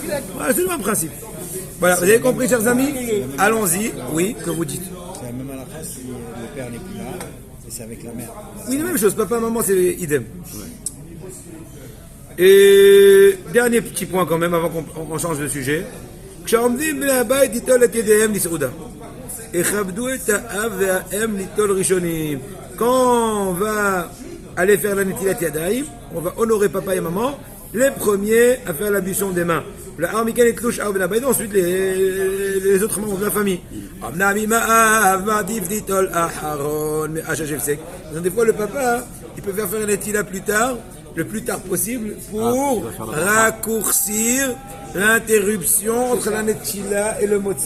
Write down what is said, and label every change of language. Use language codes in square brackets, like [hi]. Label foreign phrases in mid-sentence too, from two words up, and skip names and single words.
[fr] Voilà, c'est le même principe. Voilà, vous avez compris, chers amis? Allons-y. Oui, que vous dites? C'est la même à la face si le père n'est plus là, et c'est avec la mère. Oui, la même chose. Papa, maman, c'est idem. Et dernier petit point quand même, avant qu'on change de sujet. [he] כשעומדים בני הבית ליטול את ידיהם לסעודה. יכבדו את האב והאם ליטול ראשונים. [fr] quand on va aller faire la [he] נטילת ידיים, [fr] on va honorer papa et maman, les premiers à faire l'ablution des mains. Ensuite, les autres membres de la famille. Donc, des fois, le papa, il peut faire un Netilat plus tard, le plus tard possible, pour raccourcir l'interruption entre la Netila et le Motzi.